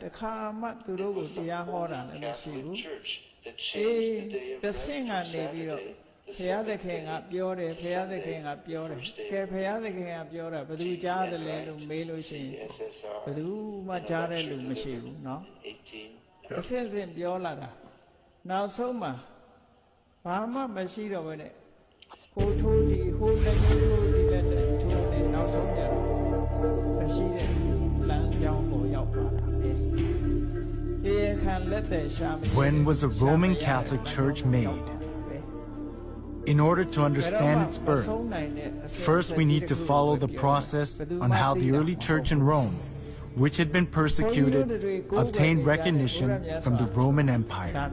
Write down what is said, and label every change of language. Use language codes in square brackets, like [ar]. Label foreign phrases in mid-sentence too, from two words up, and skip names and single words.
[en] It was the Holy Catholic Church that changed the day of rest from Saturday, the seventh day, to Sunday, the first day of the week. CSSR, in a lecture delivered in 1890. [my] နောက်ဆုံးမှာဘာမှမရှိတော့ဘဲနဲ့ဟိုထိုးဒီဟိုလည်းထိုးဒီလည်းထိုးနေနောက်ဆုံးကြတော့မရှိတဲ့လမ်းကြောင်းကိုရောက်သွားတာပဲတရားခံလက်သက်ရှာမ [en] When was the Roman Catholic Church made? In order to understand its birth, first we need to follow the process on how the early church in Rome which had been persecuted, obtained recognition from the Roman Empire.